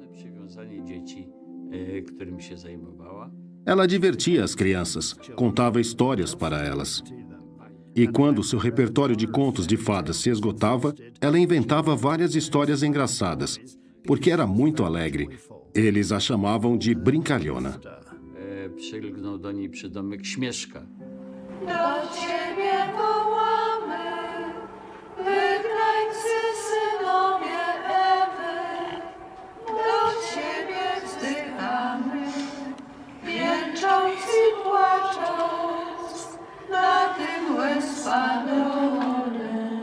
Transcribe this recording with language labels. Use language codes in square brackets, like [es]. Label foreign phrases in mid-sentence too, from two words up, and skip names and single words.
[pt] Ela divertia as crianças, contava histórias para elas. E quando seu repertório de contos de fadas se esgotava, ela inventava várias histórias engraçadas, porque era muito alegre. Eles a chamavam de brincalhona. [pl] Przylgnął do niej przydomek Śmieszka. Do Ciebie wołamy, wygnańcy synowie Ewy. Do Ciebie wzdychamy, jęcząc i płacząc, na tym łez spadony.